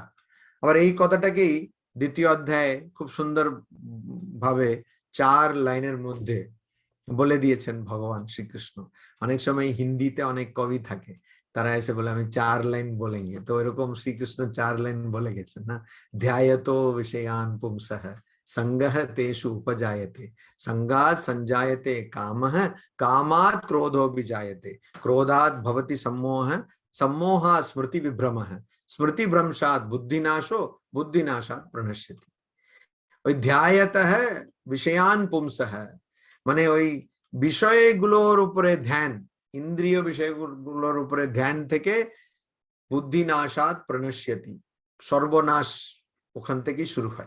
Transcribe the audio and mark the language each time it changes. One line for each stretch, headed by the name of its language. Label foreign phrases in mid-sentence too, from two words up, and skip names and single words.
Bangla: আবার এই কথাটাকেই দ্বিতীয় অধ্যায়ে খুব সুন্দর ভাবে 4 লাইনের মধ্যে বলে দিয়েছেন ভগবান শ্রীকৃষ্ণ। অনেক সময় হিন্দিতে অনেক কবি থাকে, তারা এসে বলে আমি 4 লাইন বলেंगे, তো এরকম শ্রীকৃষ্ণ 4 লাইন বলে গেছেন না,
Sanskrit: ধ্যায়তো বিষয়ান পুংসঃ संगः तेषु उपजायते, संगात् संजायते कामः, कामात् क्रोधो विजायते, क्रोधात् भवति सम्मोहः, सम्मोहात् स्मृति विभ्रमः, स्मृति भ्रंशात् बुद्धिनाशो, बुद्धिनाशात् प्रणश्यति।
Bangla: ওই
Sanskrit: ধ্যায়তঃ বিষয়ান পুংসঃ
Bangla: মানে ওই বিষয়গুলোর উপরে ধ্যান, ইন্দ্রিয় বিষয়গুলোর উপরে ধ্যান থেকে
Sanskrit: বুদ্ধিনাশাৎ প্রণশ্যতি,
Bangla: সর্বনাশ ওখান থেকেই শুরু হয়।